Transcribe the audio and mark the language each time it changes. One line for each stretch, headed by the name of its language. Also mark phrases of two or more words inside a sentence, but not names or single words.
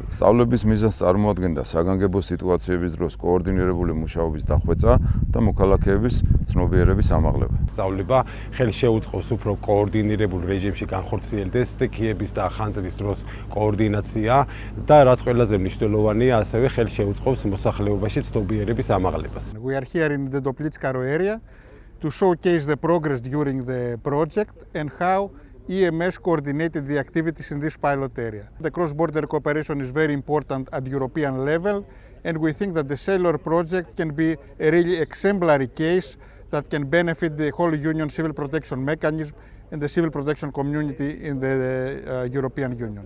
Georgian: სწავლების მიზანს წარმოადგენდა საგანგებო სიტუაციების დროს კოორდინირებული მუშაობის დახვეწა და მოქალაქეების ცნობიერების ამაღლება. სწავლება ხელი შეუწყობს უფრო კოორდინირებულ რეჟიმში განხორციელდეს სტიქიების და ხანძრის დროს კოორდინაცია და რაც ყველაზე მნიშვნელოვანია, ასევე ხელი შეუწყობს მოსახლეობაში ცნობიერების ამაღლებას.
English: We are here in the Doplitskaro area to showcase the progress during the project and how EMS coordinated the activities in this pilot area. The cross-border cooperation is very important at European level, and we think that the Sailor project can be a really exemplary case that can benefit the whole Union civil protection mechanism and the civil protection community in the European Union.